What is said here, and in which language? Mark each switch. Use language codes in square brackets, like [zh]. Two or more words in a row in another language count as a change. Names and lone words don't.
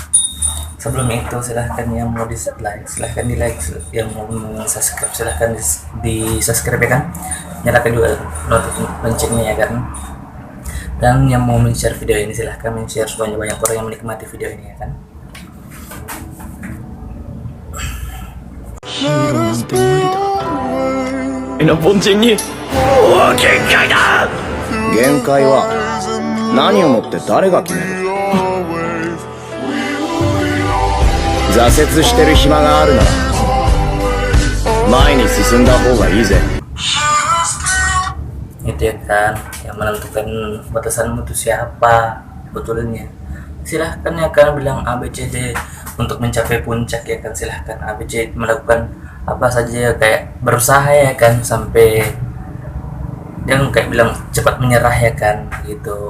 [id] Sebelum itu silahkan yang mau di like, silahkan di like, yang mau subscribe silahkan di subscribe ya kan. Nyalakan juga notif loncengnya ya kan. Dan yang mau share video ini silahkan share sebanyak-banyak orang yang menikmati video ini ya kan. [ja] ヒーローなんて無理だ。な凡人にもう限界だ。限界は何をもって誰が決める。挫折してる暇があるなら前に進んだ方がいいぜ。 [id] Itu ya kan yang menentukan batasanmu itu siapa sebetulnya. Silahkan ya kan bilang ABCD untuk mencapai puncak ya kan, silahkan ABC melakukan apa saja ya, kayak berusaha ya kan, sampai jangan kayak bilang cepat menyerah ya kan gitu.